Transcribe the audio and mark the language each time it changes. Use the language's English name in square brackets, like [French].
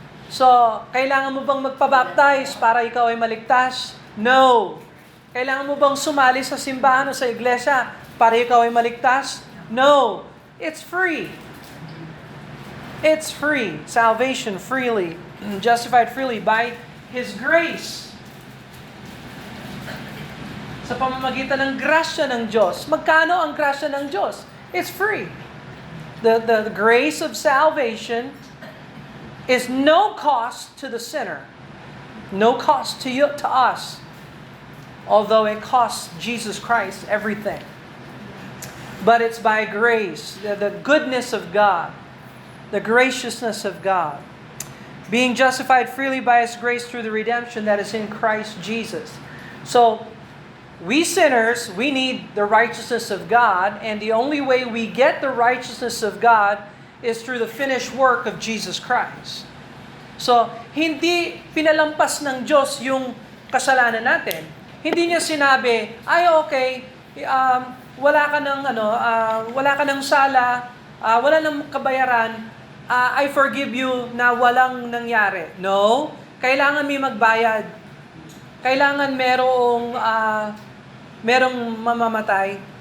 [Filipino] So, kailangan mo bang magpabaptize para ikaw ay maligtas? No. Kailangan mo bang sumali sa simbahan o sa iglesia para ikaw ay maligtas? No. [English] It's free. It's free. Salvation freely. Justified freely by His grace. [Filipino] Sa pamamagitan ng grasya ng Diyos. Magkano ang grasya ng Diyos? [English] It's free. The grace of salvation is no cost to the sinner. No cost to you, to us. Although it costs Jesus Christ everything. But it's by grace, the goodness of God, the graciousness of God. Being justified freely by His grace through the redemption that is in Christ Jesus. So, we sinners, we need the righteousness of God, and the only way we get the righteousness of God is through the finished work of Jesus Christ. [Filipino] So, hindi pinalampas ng Diyos yung kasalanan natin. Hindi niya sinabi, ay okay, wala ka ng wala ka ng sala, wala ng kabayaran, [English] I forgive you [Filipino] na walang nangyari. No, kailangan may magbayad. Kailangan merong mamamatay.